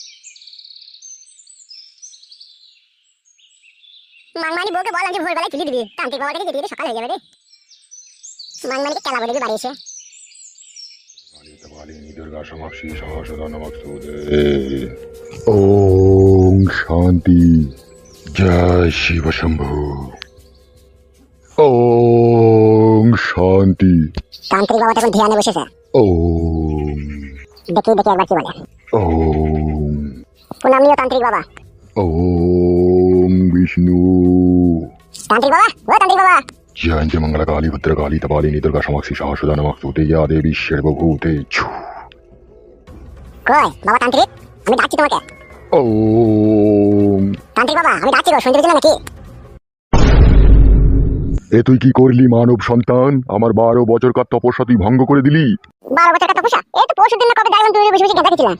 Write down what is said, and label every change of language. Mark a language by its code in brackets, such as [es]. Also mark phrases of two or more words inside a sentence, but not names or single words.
[bn] মানমানি বউকে বল আজকে ভোরবেলায় তুলে দিবি, তান্ত্রিক বাবাটাকে যেতে যেতে সকাল হয়ে যাবে রে। মানমানিকে কেলা বলে দিবি বাড়ি এসে। [sa] कालिनी दुर्गा समाक्षी सहस्रदा नमस्तुते ओम शांति जय शिव शंभु ओम शांति [bn] তান্ত্রিক বাবাটা এখন ধ্যানে বসেছে। [sa] ओम [bn] দেখি একবার কি বলে। [sa] ओम [bn] প্রণাম নিও তান্ত্রিক বাবা। [sa] ओम विष्णु [bn] তান্ত্রিক বাবা, ও তান্ত্রিক বাবা। [sa] जयंती मंगल काली भद्र काली तपालिनी दुर्गा समाक्षी सहस्रदा नमस्तुते या देवी सर्वभूतेषु [bn] কই বাবা তান্ত্রিক, আমি ডাকছি তোমাকে। [sa] ओम [bn] তান্ত্রিক বাবা আমি ডাকছি গো, শুনতে পেয়েছিলে নাকি? এ তুই কি করলি মানব সন্তান? আমার 12 বছরকার তপস্যা তুই ভঙ্গ করে দিলি। 12 বছর কথা পোষা, এই তো পরশু দিন না কবে দেখলাম তুমি বসে বসে গেঁদা খেছিলা।